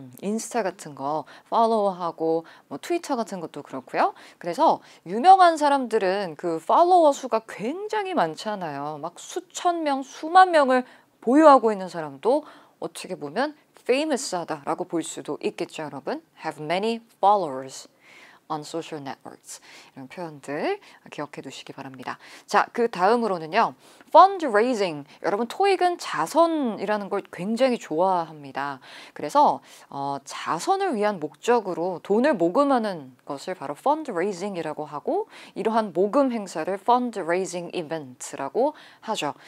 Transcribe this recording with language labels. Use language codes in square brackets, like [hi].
[ko] 인스타 같은 거 follow하고 뭐 트위터 같은 것도 그렇고요. 그래서 유명한 사람들은 그 팔로워 수가 굉장히 많잖아요. 막 수천 명, 수만 명을 보유하고 있는 사람도 어떻게 보면 famous하다라고 볼 수도 있겠죠, 여러분. [en] Have many followers on social networks. [ko] 이런 표현들 기억해 두시기 바랍니다. 자, 그 다음으로는요. fundraising. 여러분 토익은 자선이라는 걸 굉장히 좋아합니다. 그래서 자선을 위한 목적으로 돈을 모금하는 것을 바로 fundraising이라고 하고 이러한 모금 행사를 fundraising event라고 하죠.